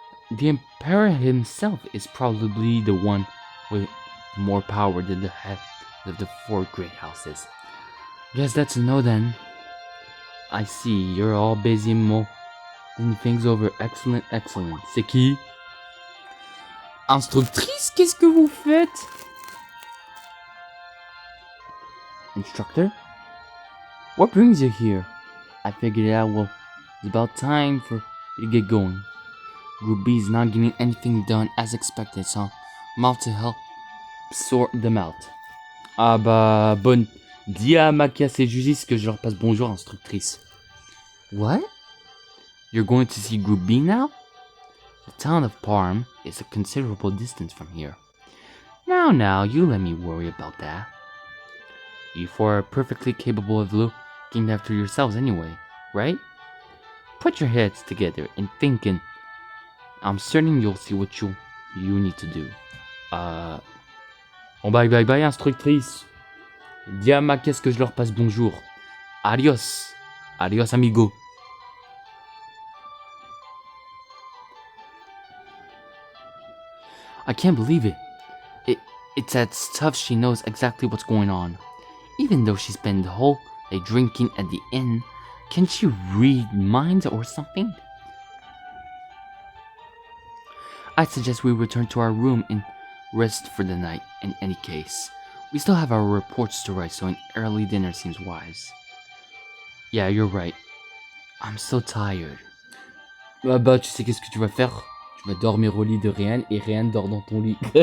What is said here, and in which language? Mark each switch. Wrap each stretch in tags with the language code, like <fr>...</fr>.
<en>The Emperor himself is probably the one with more power than the head of the four great houses. Guess that's a no then. I see, you're all busy mulling things over. Excellent, excellent.</en> <fr>C'est qui? Instructrice, qu'est-ce que vous faites?</fr> <en>Instructor? What brings you here? I figured out, well, it's about time for you to get going. Group B is not getting anything done as expected, so I'm off to help sort them out.</en> <fr>Ah bah, bonne. Dis à Machias et Jusis que je leur passe bonjour, instructrice.</fr> <en>What? You're going to see Group B now? The town of Parm is a considerable distance from here. Now, you let me worry about that. You four are perfectly capable of looking after yourselves anyway, right? Put your heads together and thinking. I'm certain you'll see what you need to do.</en> <fr>Bon, bye, instructrice. Dis à Machias que je leur passe bonjour.</fr> <es>Adios. Adios, amigo.</es> <en>I can't believe it. It's that stuff she knows exactly what's going on. Even though she spent the whole day drinking at the inn, can she read minds or something? I suggest we return to our room and rest for the night in any case. We still have our reports to write, so an early dinner seems wise. Yeah, you're right. I'm so tired.</en> <fr>Bah, tu sais qu'est-ce que tu vas faire? Tu vas dormir au lit de Ryan et Ryan dort dans ton lit.</fr>